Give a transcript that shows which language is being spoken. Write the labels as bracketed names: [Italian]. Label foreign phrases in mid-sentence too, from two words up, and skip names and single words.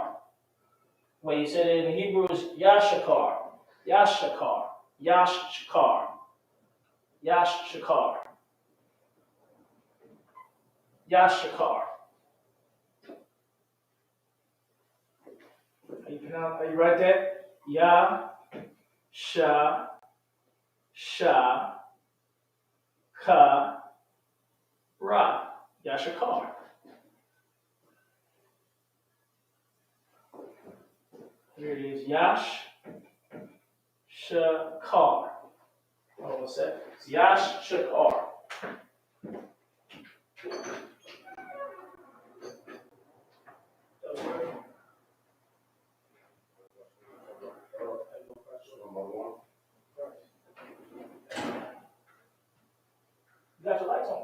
[English] Well, you said it in Hebrew is Yashakar. Yashakar. Yashakar. Yashakar. Yashakar. How you write that? Ya, sha, sha, ka, ra. Yashakar. Here it is. Yash, shakar. Hold on a sec. It's Yash, shakar. You got your lights on?